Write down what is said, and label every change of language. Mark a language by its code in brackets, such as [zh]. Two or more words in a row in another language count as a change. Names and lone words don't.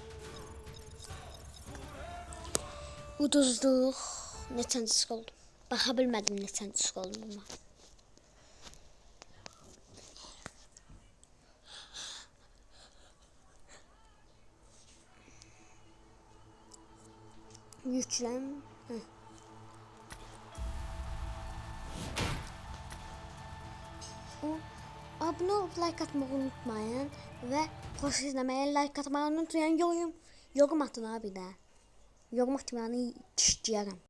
[az] Uduzduq. Neçəncisi oldum. Baxa bilmədim neçəncisi oldum amma. Yükləm. [tr] Abone olup like atmayı unutmayın ve post izlemeye like atmayı unutmayın. Yorum atın abi de. [az] Yorum atmayanı dişləyərəm.